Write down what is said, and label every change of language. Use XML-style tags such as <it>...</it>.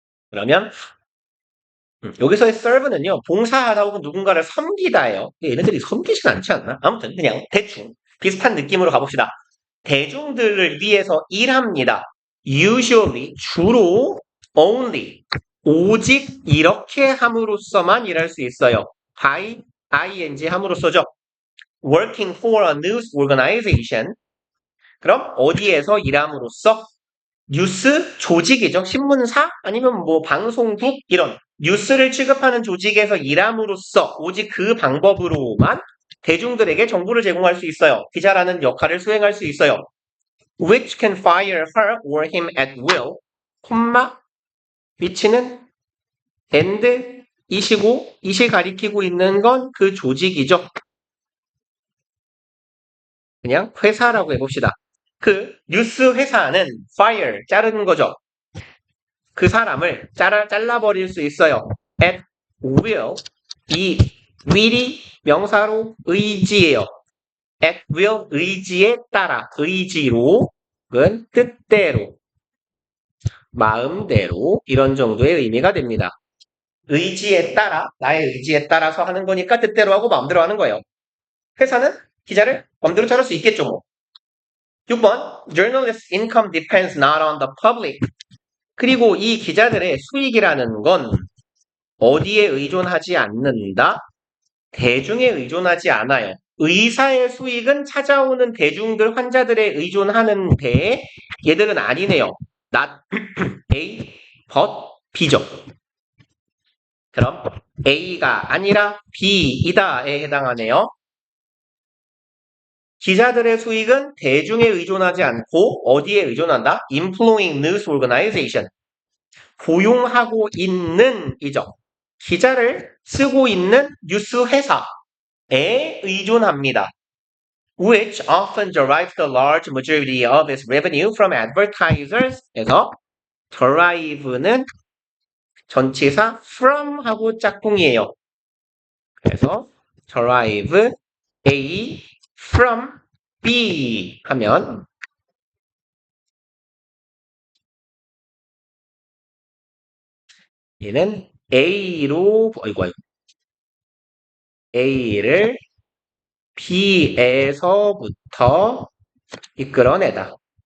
<ko>그러면 여기서의 serve는요. 봉사하다 혹은 누군가를 섬기다예요. 얘네들이 섬기진 않지 않나? 아무튼 그냥 대충 비슷한 느낌으로 가봅시다. 대중들을 위해서 일합니다. usually 주로 only 오직 이렇게 함으로써만 일할 수 있어요. by ing 함으로써죠.</ko> <en>working for a news organization</en> <ko>그럼 어디에서 일함으로써 뉴스 조직이죠. 신문사 아니면 뭐 방송국 이런 뉴스를 취급하는 조직에서 일함으로써 오직 그 방법으로만 대중들에게 정보를 제공할 수 있어요. 기자라는 역할을 수행할 수 있어요.</ko> <en>which can fire her or him at will,</en> <ko>콤마, which는 and 이시고 이시 가리키고 있는 건 그 조직이죠. 그냥 회사라고 해봅시다. 그 뉴스 회사는 fire, 자르는 거죠. 그 사람을 잘라버릴 수 있어요. at will, 이 will이 명사로 의지예요. at will, 의지에 따라, 의지로, 은 뜻대로, 마음대로 이런 정도의 의미가 됩니다. 의지에 따라, 나의 의지에 따라서 하는 거니까 뜻대로 하고 마음대로 하는 거예요. 회사는 기자를 마음대로 자를 수 있겠죠, 뭐.</ko> <en>6번, journalist income depends not on the public.</en> <ko>그리고 이 기자들의 수익이라는 건 어디에 의존하지 않는다? 대중에 의존하지 않아요. 의사의 수익은 찾아오는 대중들, 환자들에 의존하는데 얘들은 아니네요. not A, but B죠. 그럼 A가 아니라 B이다에 해당하네요. 기자들의 수익은 대중에 의존하지 않고 어디에 의존한다?</ko> <en>Employing news organization.</en> <ko>고용하고 있는 이죠. 기자를 쓰고 있는 뉴스 회사에 의존합니다.</ko> <en>Which often derives the large majority of its revenue from advertisers.</en> <ko>그래서 derive는 전치사 from 하고 짝꿍이에요. 그래서 derive A from B 하면 얘는 A로 A를 B에서부터 이끌어내다.</ko>